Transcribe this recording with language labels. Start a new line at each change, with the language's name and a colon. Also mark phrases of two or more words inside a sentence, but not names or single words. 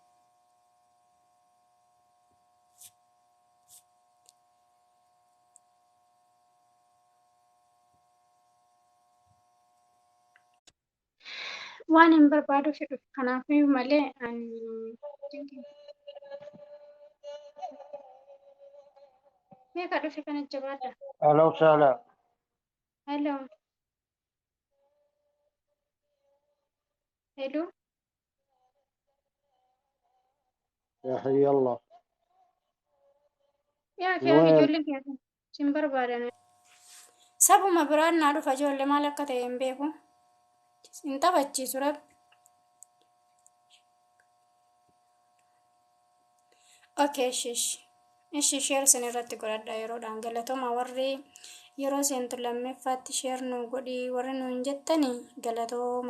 Oromo: Waan hin barbaadu fedhu kanaafiyyuu malee ani meeqa dhufe kana jabaadha.
Arabic: أهلا وسهلا.
English: Hello. Hello.
Arabic: يا حي الله.
Oromo: Yaa kee
Arabic: وين؟
Oromo: ijoollee keessa sin barbaadan. Sabuma biraan naa dhufa ijoollee maal akka ta'e hin beeku. Hin taphachiisu rabbi. Okay, ishi share sanirratti godhadha yeroodhaan galatooma warri yeroo seentu lammeeffaatti share nu godhi warri nuun jettani galatooma.